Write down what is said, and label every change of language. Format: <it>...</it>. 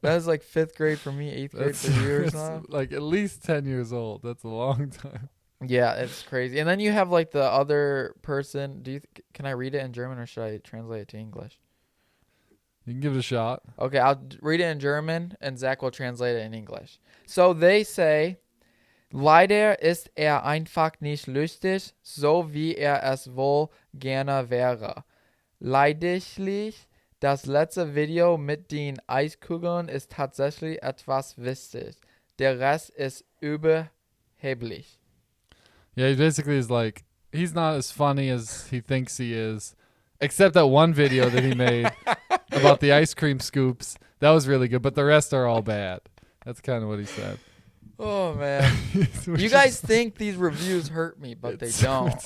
<en>That's like 5th grade for me, 8th grade for you or something. Like at least 10 years old. That's a long time. Yeah, it's crazy. And then you have like the other person. Can I read it in German or should I translate it to English? You can give it a shot. Okay, I'll read it in German and Zach will translate it in English. So they say,</en> <de>leider ist einfach nicht lustig, so wie es wohl gerne wäre. Lediglich, das letzte Video mit den Eiskugeln ist tatsächlich etwas witzig. Der Rest ist überheblich.</de> <en>Yeah, he basically is like, he's not as funny as he thinks he is. Except that one video that he made about the ice cream scoops. That was really good, but the rest are all bad. That's kind of what he said. Oh, man. You guys think these reviews hurt me, but they don't.</en>